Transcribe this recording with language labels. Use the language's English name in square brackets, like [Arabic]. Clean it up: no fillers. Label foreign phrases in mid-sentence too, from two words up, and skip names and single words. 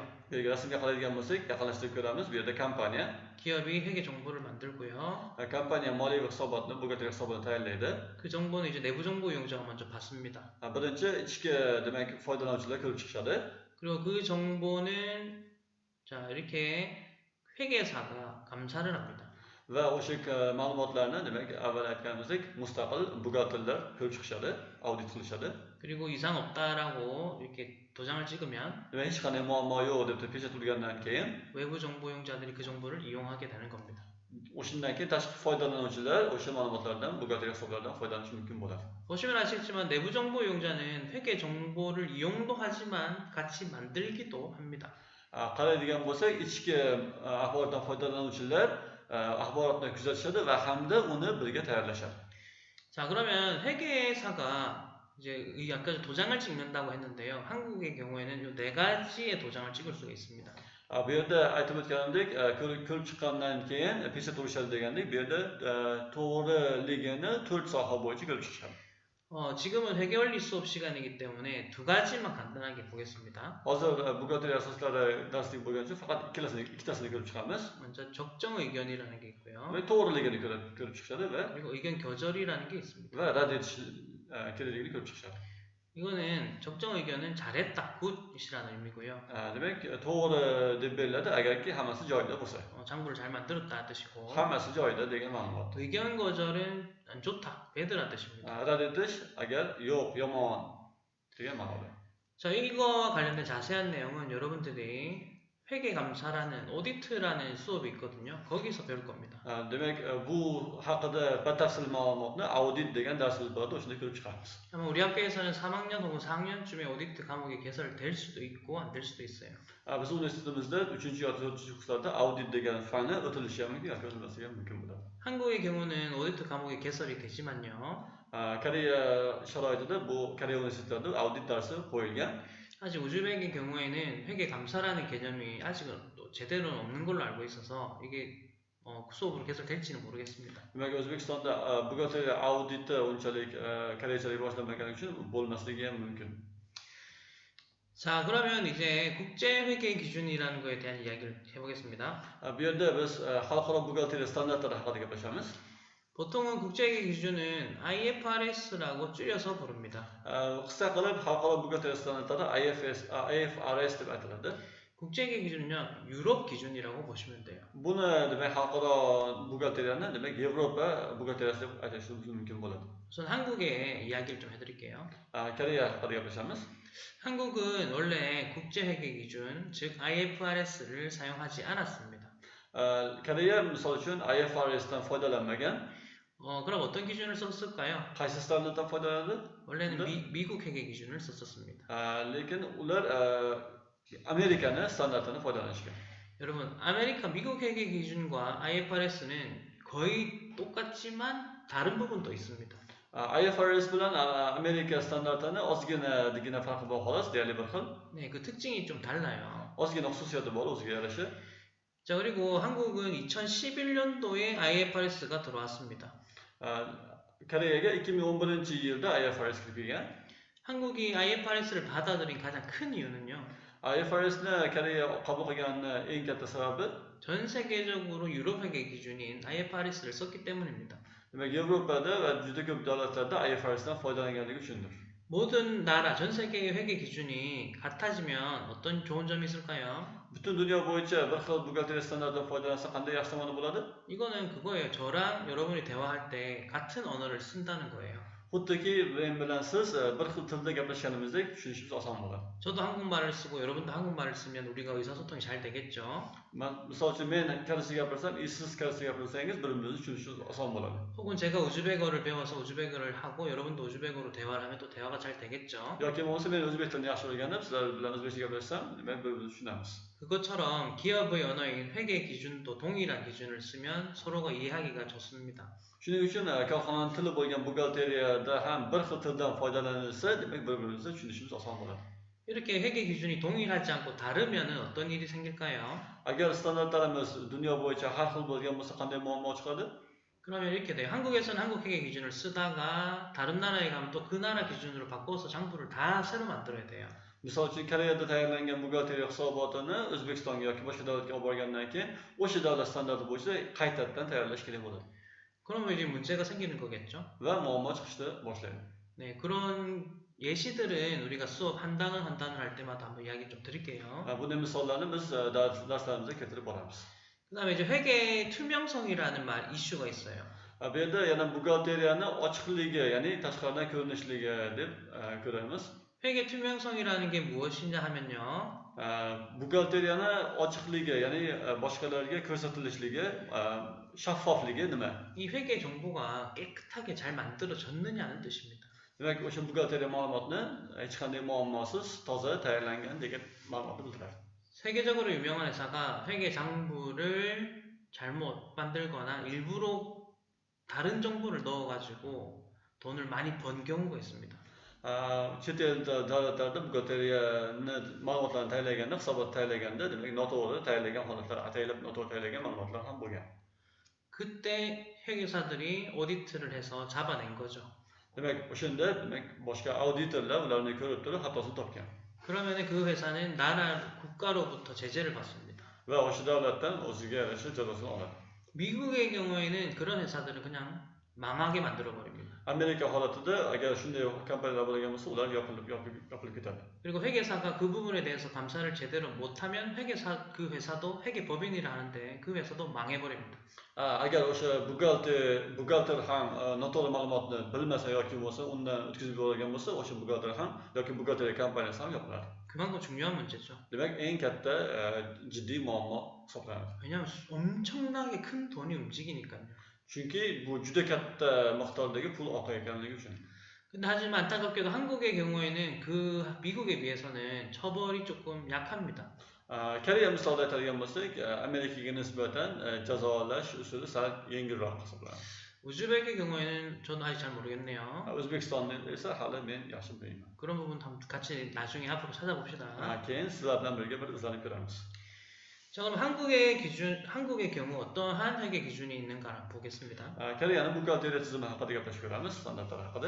[Uzbek] Yega rasmga qaraydigan bo'lsak, yaqinlashtirib ko'ramiz. Bu yerda kompaniya. [Korean] 기업이 회계 정보를 만들고요. [Uzbek] Kompaniya moliyaviy hisobotni, buxgalteriya hisobotini tayyorlaydi. [Korean] 그 정보는 이제 내부 정보 이용자가 먼저 받습니다. [Uzbek] Birinchi ichki demak foydalanuvchilar ko'rib chiqishadi. [Korean] 그리고 그 정보는 자, 이렇게 회계사가 감사를 합니다. [Uzbek] Va o'sha ma'lumotlarni demak avval aytganimizdek mustaqil buxgalterlar ko'rib chiqishadi, audit qilishadi. [Korean] 그리고 이상 없다라고 이렇게 도장을 찍으면 [Uzbek] Demak, hech qanday muammo yo'q deb pechat urgandan keyin [Korean] 외부 정보 이용자들이 그 정보를 이용하게 되는 겁니다. [Uzbek] o'shandan keyin tashqi foydalanuvchilar o'sha ma'lumotlardan, buxgalteriya hisoblaridan foydalanishi mumkin bo'ladi. [Korean] 보시면 아시겠지만 내부 정보 이용자는 회계 정보를 이용도 하지만 같이 만들기도 합니다. [Uzbek] Qaraydigan bo'lsak, ichki axborotdan foydalanuvchilar axborotni kuzatishadi va hamda uni birga tayyorlashadi. [Korean] 자, 그러면 회계사가 이제 아까 도장을 찍는다고 했는데요. 한국의 경우에는 이 네 가지의 도장을 찍을 수가 있습니다. [Uzbek] Bu yerda aytib o'tganimdek, ko'rib chiqqandan keyin pechat urishadi degandek, bu yerda to'g'riligini 4 soha bo'yicha ko'rib chiqishadi. [Korean] 지금은 회계원리 수업 시간이기 때문에 두 가지만 간단하게 보겠습니다. [Uzbek] Hozir buxgalteriya asoslari darsligi bo'lgani uchun faqat ikkitasini ko'rib chiqamiz. [Korean] 먼저 적정 의견이라는 게 있고요. [Uzbek] Va to'g'riligini ko'rib chiqishadi va [Korean] 그리고 의견 kö절이라는 게 있습니다. [Uzbek] rad etish kerakligini ko'rib chiqishadi. [Korean] 이거는 적정 의견은 잘했다, 굿이라는 의미고요. [Uzbek] Demak, to'g'ri deb beriladi agarki hammasi joyida bo'lsa. [Korean] 장부를 잘 만들었다 뜻이고. [Uzbek] Hammasi joyida degan ma'lumot. [Korean] 의견 거절은 안 좋다, 배드란 뜻입니다. [Uzbek] Rad etish agar yo'q, yomon degan ma'noda. [Korean] 자, 이거와 관련된 자세한 내용은 여러분들이 회계감사라는 오디트라는 수업이 있거든요. 거기서 배울 겁니다. [Uzbek] Demak, bu haqida batafsil ma'lumotni audit degan darsimiz borda o'shanda ko'rib chiqamiz. [Korean] 아마 우리 학교에서는 3학년 혹은 4학년쯤에 오디트 과목이 개설될 수도 있고 안 될 수도 있어요. [Uzbek] Biz universitetimizda 3-chi yoki 4-chi kurslarda audit degan fanni o'tilishi ham mumkin, yoki o'tilmasligi ham mumkin bo'ladi. [Korean] 한국의 경우는 오디트 과목이 개설이 되지만요. [Uzbek] Koreya sharoitida bu Koreya universitetlarida audit darsi qo'yilgan. [Korean] 아직 우즈벡의 경우에는 회계감사라는 개념이 아직은 또 제대로는 없는 걸로 알고 있어서 이게 수업으로 개설될지는 모르겠습니다. [Uzbek] Demak, O'zbekistonda buxgalteriya auditi unchalik koreychalik rivojlanmagani uchun bo'lmasligi ham mumkin. [Korean] 자, 그러면 이제 국제회계 기준이라는 거에 대한 이야기를 해보겠습니다. [Uzbek] Bu yerda biz xalqaro buxgalteriya standartlari haqida gaplashamiz. [Korean] 보통은 국제회계 기준은 IFRS라고 줄여서 부릅니다. [Uzbek] Qisqa qilib xalqaro buxgalteriya standartlari IFRS deb aytiladi. [Korean] 국제회계 기준은요, 유럽 기준이라고 보시면 돼요. [Uzbek] Buni demak xalqaro buxgalteriyani demak Yevropa buxgalteriyasi deb aytishimiz mumkin bo'ladi. [Korean] 우선 한국의 이야기를 좀 해드릴게요. [Uzbek] Koreya haqida gaplashamiz. [Korean] 한국은 원래 국제회계기준, 즉 IFRS를 사용하지 않았습니다. [Uzbek] Koreya misol uchun IFRSdan foydalanmagan. [Korean] 그럼 어떤 기준을 썼을까요? [Uzbek] Qaysi standartdan foydalanadi? [Korean] 원래는 [Uzbek] Unda? [Korean] 미국 회계 기준을 썼었습니다. [Uzbek] Lekin ular Amerikani standartini foydalanishgan. [Korean] 여러분, 미국 회계 기준과 IFRS는 거의 똑같지만 다른 부분도 있습니다. [Uzbek] IFRS bilan Amerika standartini ozginagina farqi bor xolos, deyarli bir xil. [Korean] 네, 그 특징이 좀 달라요. [Uzbek] Ozgina xususiyati bor o'ziga yarasha. [Korean] 자, 그리고 한국은 2011년도에 IFRS가 들어왔습니다. [Uzbek] Koreyaga 2011-yilda IFRS kirib kelgan. [Korean] 한국이 IFRS를 받아들인 가장 큰 이유는요. [Uzbek] IFRSni Koreya qabul qilganining eng katta sababi [Korean] 전 세계적으로 유럽 회계 기준인 IFRS를 썼기 때문입니다. [Uzbek] demak Yevropada va juda ko'p davlatlarda IFRSdan foydalanganligi uchundir. [Korean] 모든 나라, 전 세계의 회계 기준이 같아지면 어떤 좋은 점이 있을까요? [Uzbek] Butun dunyo bo'yicha bir xil buxgalteriya standartidan foydalansa qanday yaxshi tomoni bo'ladi? [Korean] 이거는 그거예요. 저랑 여러분이 대화할 때 같은 언어를 쓴다는 거예요. [Uzbek] Xuddiki men bilan siz bir xil tilda gaplashganimizdek tushunishimiz oson bo'ladi. [Korean] 저도 한국말을 쓰고 여러분도 한국말을 쓰면 우리가 의사소통이 잘 되겠죠. [Uzbek] Misol uchun men koreyscha gapirsam, siz koreyscha gapirsangiz birimizni tushunishimiz oson bo'ladi. [Korean] 혹은 제가 우즈베거를 배워서 우즈베거를 하고 여러분도 우즈베거로 대화를 하면 또 대화가 잘 되겠죠. [Uzbek] Yoki bo'lmasa men o'zbek tilini yaxshi o'rganib, sizlar bilan o'zbekcha gaplashsam, demak bir-birimizni tushunamiz. [Korean] 그것처럼 기업의 언어인 회계 기준도 동일한 기준을 쓰면 서로가 이해하기가 좋습니다. [Uzbek] Shuning uchun korxonaning tili bo'lgan buxgalteriyada ham bir xil tildan foydalanilsa, demak bir-birimizni tushunishimiz oson bo'ladi. [Korean] 이렇게 회계 기준이 동일하지 않고 다르면 어떤 일이 생길까요? [Uzbek] Agar standartlarimiz dunyo bo'yicha har xil bo'lgan bo'lsa, qanday muammo chiqadi? [Korean] 그러면 이렇게 돼요. 한국에서는 한국 회계 기준을 쓰다가 다른 나라에 가면 또 그 나라 기준으로 바꿔서 장부를 다 새로 만들어야 돼요. [Uzbek] Misol uchun Koreyada tayyorlangan buxgalteriya hisobotini O'zbekistonga yoki boshqa davlatga olib borgandan keyin o'sha davlat standarti bo'yicha qaytadan tayyorlash kerak bo'ladi. [Korean] 그러면 이제 문제가 생기는 거겠죠. [Uzbek] Va muammo chiqishni boshlaydi. [Korean] 네, 그런 예시들은 우리가 수업 한 단원 한 단원 할 때마다 한번 이야기 좀 드릴게요. [Uzbek] Bunday misollarni biz darslarimizda keltirib boramiz. [Korean] 그다음에 이제 회계 투명성이라는 이슈가 있어요. [Uzbek] Bu yerda yana buxgalteriyani ochiqligi, ya'ni tashqaridan ko'rinishligi deb ko'ramiz. [Korean] 회계 투명성이라는 게 무엇이냐 하면요. [Uzbek] Buxgalteriyani ochiqligi, ya'ni boshqalarga ko'rsatilishligi, shaffofligi nima? [Korean] 이 회계 정보가 깨끗하게 잘 만들어졌느냐는 뜻입니다. [Uzbek] Demak, o'sha buxgalteriya ma'lumotni hech qanday muammosiz, toza tayyorlangan degan ma'lumotni bildiradi. [Korean] 세계적으로 유명한 회사가 회계 장부를 잘못 만들거나 일부러 다른 정보를 넣어가지고 돈을 많이 번 경우가 있습니다. [Uzbek] Chet el davlatlarda buxgalteriyani ma'lumotlarni tayyorlaganda, hisobot tayyorlaganda, demak noto'g'ri tayyorlagan holatlar, ataylab noto'g'ri tayyorlagan ma'lumotlar ham bo'lgan. [Korean] 그때 회계사들이 오디트를 해서 잡아낸 거죠. [Uzbek] Demak, o'shanda demak boshqa auditorlar ularni ko'rib turib xatosini topgan. [Korean] 그러면 그 회사는 국가로부터 제재를 받습니다. [Uzbek] Va o'sha davlatdan o'ziga yarasha jazosini oladi. [Korean] 미국의 경우에는 그런 회사들을 그냥 망하게 만들어 버립니다. [Uzbek] Amerika holatida agar shunday kompaniyalar bo'lgan bo'lsa, ular yopilib ketadi. [Korean] 그리고 회계사가 그 부분에 대해서 감사를 제대로 못하면 그 회사도 회계법인이라 하는데 그 회사도 망해버립니다. [Uzbek] Agar o'sha buxgalter ham noto'g'ri ma'lumotni bilmasa yoki bo'lsa, undan o'tkazib yuborgan bo'lsa, o'sha buxgalter ham yoki buxgalteriya kompaniyasi ham yopiladi. [Korean] 그만큼 중요한 문제죠. [Uzbek] Demak, eng katta jiddiy muammo hisoblanadi. [Korean] 왜냐하면 엄청나게 큰 돈이 움직이니까요. [Uzbek] Chunki bu juda katta miqdordagi pul oqayotganligi uchun. [Korean] 근데 하지만 안타깝게도 한국의 경우에는 미국에 비해서는 처벌이 조금 약합니다. [Uzbek] Koreya misolida aytadigan bo'lsak, Amerikaga nisbatan jazolash usuli sal yengilroq hisoblanadi. [Korean] 우즈벡의 경우에는 저는 아직 잘 모르겠네요. [Uzbek] O'zbekistonni esa hali men yaxshi bilmayman. [Korean] 그런 부분 같이 나중에 앞으로 찾아봅시다. [Uzbek] Keyin sizlar bilan birga bir izlanib ko'ramiz. [Korean] 자, 그럼 한국의 경우 어떠한 회계 기준이 있는가 보겠습니다. [Uzbek] Koreyaning buxgalteriya tizimi haqida gaplashib ko'ramiz, standartlar haqida.